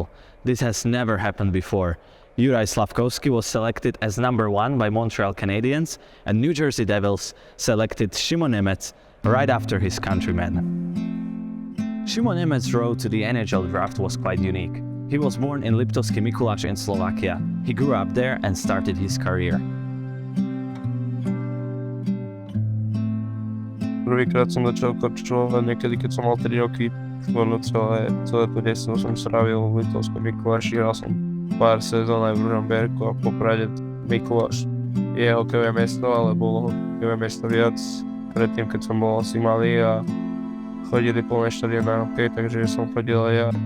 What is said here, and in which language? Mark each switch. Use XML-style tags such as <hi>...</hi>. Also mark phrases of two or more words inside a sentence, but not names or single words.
<en>This has never happened before. Juraj Slavkovský was selected as number 1 by Montreal Canadiens, and New Jersey Devils selected Šimon Nemec right after his countrymen. Šimon Nemec's road to the NHL draft was quite unique. He was born in Liptovský Mikuláš in Slovakia. He grew up there and started his career.</en> <sk>Prvýkrát som začal korčulovať niekedy, keď som mal 3 roky. Skôr celé to detstvo som strávil v Liptovskom Mikuláši. Hral som pár sezón aj v Ružomberku a v Poprade. Mikuláš je hokejové mesto, ale bolo hokejové mesto viac predtým, keď som bol asi malý a chodili plné štadión na hokej, takže som chodil aj ja.</sk>